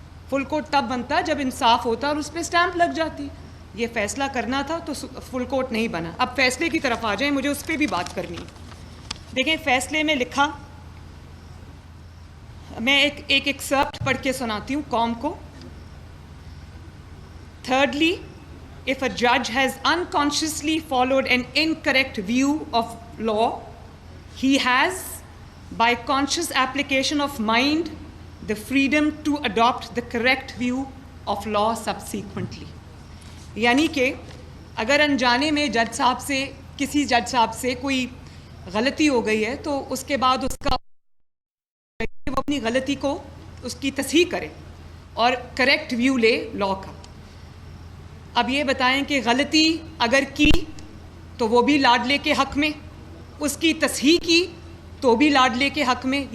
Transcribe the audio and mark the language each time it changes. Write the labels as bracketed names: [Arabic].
[Urdu] Full court تب بنتا جب انصاف ہوتا اور اس پہ اسٹیمپ لگ جاتی. یہ فیصلہ کرنا تھا تو فل کورٹ نہیں بنا. اب فیصلے کی طرف آ جائیں, مجھے اس پہ بھی بات کرنی ہے. دیکھیں فیصلے میں لکھا, میں ایک ایکسرپٹ پڑھ کے سناتی ہوں قوم کو. [English] Thirdly, if a judge has unconsciously followed an incorrect view of law, he has, by conscious application of mind, the freedom to adopt the correct view of law subsequently. [Urdu] یعنی کہ اگر انجانے میں جج صاحب سے کسی جج صاحب سے کوئی غلطی ہو گئی ہے تو اس کے بعد اس کا وہ اپنی غلطی کو اس کی تصحیح کرے اور کریکٹ ویو لے لا کا. اب یہ بتائیں کہ غلطی اگر کی تو وہ بھی لاڈلے کے حق میں, اس کی تصحیح کی تو بھی لاڈلے کے حق میں.